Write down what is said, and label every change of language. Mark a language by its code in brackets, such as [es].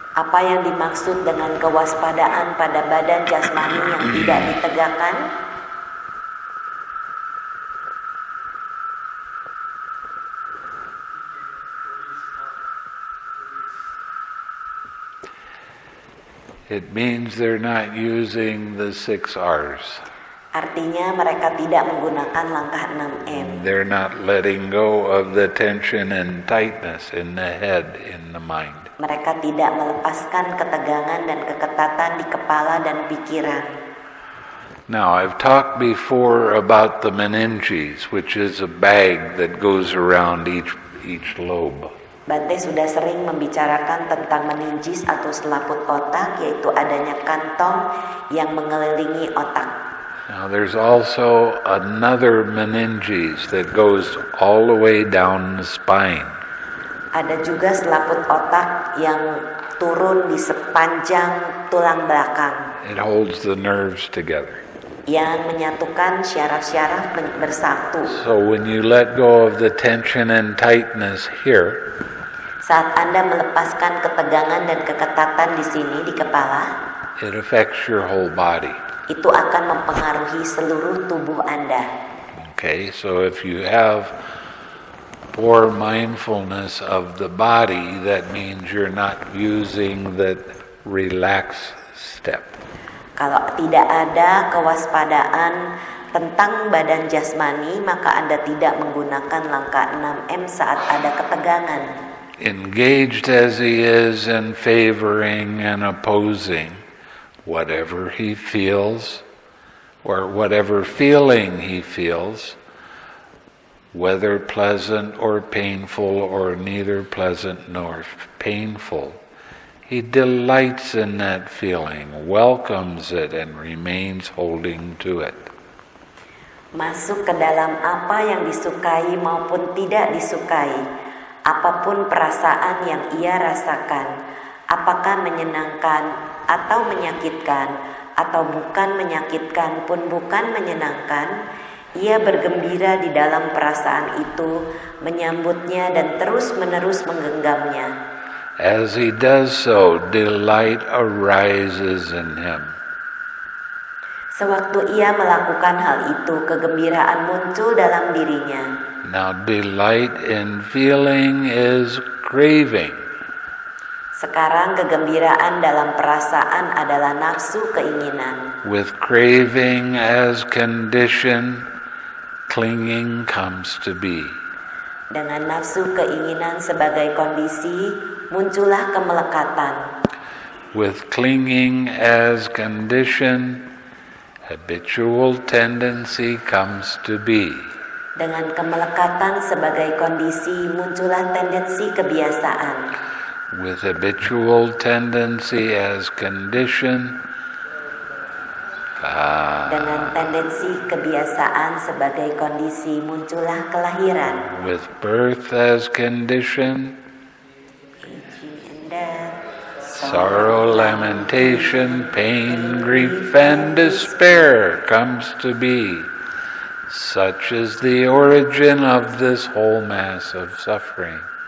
[id] Apa yang dimaksud dengan kewaspadaan pada badan jasmani yang tidak ditegakkan? [en] It means they're not using the 6 R's. [id] Artinya mereka tidak menggunakan langkah 6M. [en] They're not letting go of the tension and tightness in the head, in the mind. [id] Mereka tidak melepaskan ketegangan dan keketatan di kepala dan pikiran. [en] Now, I've talked before about the meninges, which is a bag that goes around each lobe. [id] Bhante sudah sering membicarakan tentang meningis atau selaput otak, yaitu adanya kantong yang mengelilingi otak. [en] Now there's also another meninges that goes all the way down the spine. [id] Ada juga selaput otak yang turun di sepanjang tulang belakang. [en] It holds the nerves together. [id] Yang menyatukan syaraf-syaraf bersatu. [en] So when you let go of the tension and tightness here, [id] saat Anda melepaskan ketegangan dan keketatan di sini di kepala, [en] it affects your whole body. [id] Itu akan mempengaruhi seluruh tubuh Anda. [en] Okay, so if you have poor mindfulness of the body, that means you're not using the relaxed step. [id] Kalau tidak ada kewaspadaan tentang badan jasmani, maka Anda tidak menggunakan langkah 6M saat ada ketegangan. [en] Engaged as he is in favoring and opposing whatever he feels, or whatever feeling he feels, whether pleasant or painful or neither pleasant nor painful, he delights in that feeling, welcomes it, and remains holding to it. [id] Masuk ke dalam apa yang disukai maupun tidak disukai, apapun perasaan yang ia rasakan, apakah menyenangkan atau menyakitkan, atau bukan menyakitkan pun bukan menyenangkan, ia bergembira di dalam perasaan itu, menyambutnya dan terus-menerus menggenggamnya. [en] As he does so, delight arises in him. [id] Sewaktu ia melakukan hal itu, kegembiraan muncul dalam dirinya. [en] Now, delight in feeling is craving. [id] Sekarang kegembiraan dalam perasaan adalah nafsu keinginan. [en] With craving as condition, clinging comes to be. [id] Dengan nafsu keinginan sebagai kondisi, muncullah kemelekatan. [en] With clinging as condition, habitual tendency comes to be. [id] Dengan kemelekatan sebagai kondisi, muncullah tendensi kebiasaan. [en] With habitual tendency as condition, [id] dengan tendensi kebiasaan sebagai kondisi, muncullah kelahiran. [en] with birth as condition, Aging and death, sorrow, lamentation, pain, grief, and despair comes to be. Such is the origin of this whole mass of suffering.